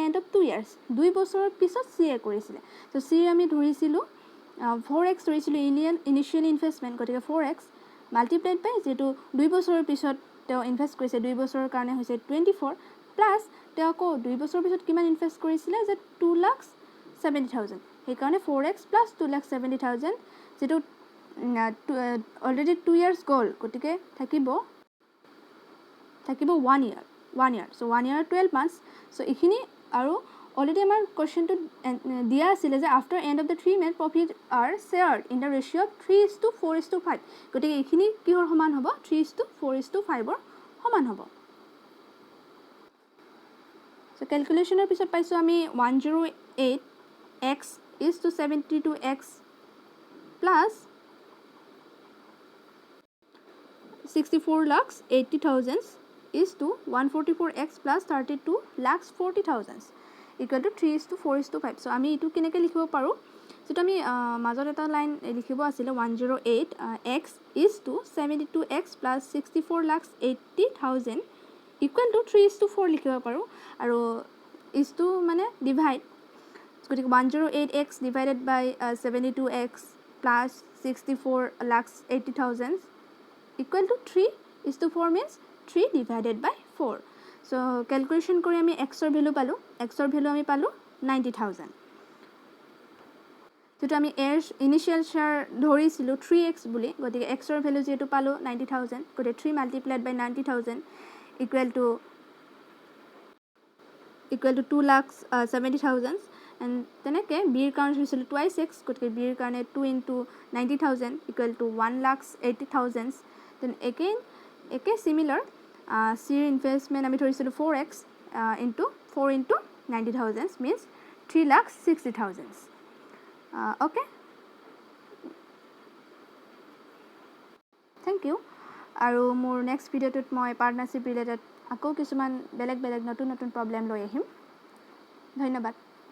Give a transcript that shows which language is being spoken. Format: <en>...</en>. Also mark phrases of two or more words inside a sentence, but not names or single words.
<en>end of</en> <as>2 years 2 বছৰৰ পিছত C কৰিছিলে so C আমি ধৰিছিলোঁ 4x ধৰিছিলোঁ</as> <en>initial investment</en> <as>গতিকে 4x</as> <en>multiplied by</en> <as>যেটো 2 বছৰৰ পিছত তেওঁ ইনভেষ্ট কৰিছে 2 বছৰৰ কাৰণে হৈছে 24 প্লাছ তেওঁ আকৌ 2 বছৰৰ পিছত কিমান ইনভেষ্ট কৰিছিলে যে 2,70,000 সেইকাৰণে 4x প্লাছ 2,70,000 যেটো অলৰেডি 2 years গ'ল গতিকে থাকিব</as> <en>1 year so 1 year 12 months so</en> <as>এইখিনি আৰু অলৰেডি আমাৰ কোৱেশ্চনটো দিয়া আছিল যে</as> <en>after end of the 3 months profit are shared in the ratio of 3:4:5</en> <as>গতিকে এইখিনি কিহৰ সমান হ'ব 3:4:5 সমান হ'ব</as> <en>so</en> <as>ক্যালকুলেশনৰ পিছত পাইছো আমি</as> <en>108x is to 72x plus 64,80,000 is to 144x plus 32,40,000 equal to 3:4:5</en> <as>so আমি এটো কেনেকৈ লিখিব পাৰো যেটো আমি মাজত এটা লাইন লিখিব আছিল 108x</as> <en>is to 72x plus 64,80,000 equal to 3:4</en> <as>লিখিব পাৰো আৰু</as> <en>is to</en> <as>মানে ডিভাইড গতিকে</as> <en>108x divided by 72x plus 64,80,000 equal to 3:4 means 3 divided by 4 so calculation</en> <as>কৰি আমি x ৰ ভ্যালু পালো x ৰ ভ্যালু আমি পালো 90,000 যেটো আমি এৰ</as> <en>initial share</en> <as>ধৰিছিলো 3x বুলি গতিকে x ৰ ভ্যালু যেটো পালো 90,000 গতিকে</as> <en>3 multiplied by 90,000 equal to</en> <as>2,70,000 and তেনেকে b ৰ কাৰণে হৈছিল 2x গতিকে b ৰ কাৰণে</as> <en>2 into 90,000 equal to 1,80,000 then again similar</en> <as>c ৰ ইনভেষ্টমেন্ট আমি ধৰিছিলো</as> <en>4x into 4 into 90,000 means 3,60,000 okay thank you</en> <as>আৰু মোৰ নেক্সট ভিডিঅ'টোত মই</as> <en>partnership related</en> <as>আকৌ কিছুমান বেলেগ বেলেগ নতুন নতুন প্ৰব্লেম লৈ আহিম। ধন্যবাদ।</as>